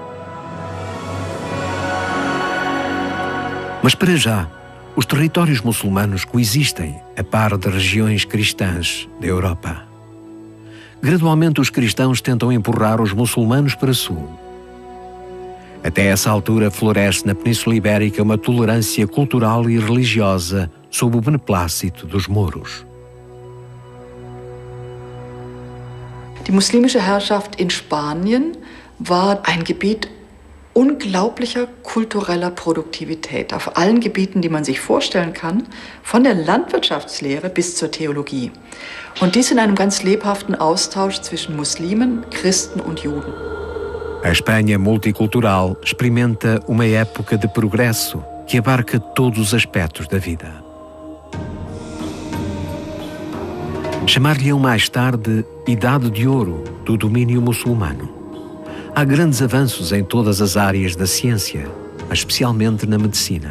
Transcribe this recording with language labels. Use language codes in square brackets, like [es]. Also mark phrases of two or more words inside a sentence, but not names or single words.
[pt] Mas para já, os territórios muçulmanos coexistem a par de regiões cristãs da Europa. Gradualmente os cristãos tentam empurrar os muçulmanos para sul. Até essa altura floresce na Península Ibérica uma tolerância cultural e religiosa sob o beneplácito dos mouros. [de] Die muslimische Herrschaft in Spanien war ein Gebiet unglaublicher kultureller Produktivität auf allen Gebieten, die man sich vorstellen kann, von der Landwirtschaftslehre bis zur Theologie. Und dies in einem ganz lebhaften Austausch zwischen Muslimen, Christen und Juden. [pt] A Espanha multicultural experimenta uma época de progresso que abarca todos os aspectos da vida. Chamar-lhe-ão mais tarde Idade de Ouro do domínio muçulmano. Há grandes avanços em todas as áreas da ciência, mas especialmente na medicina.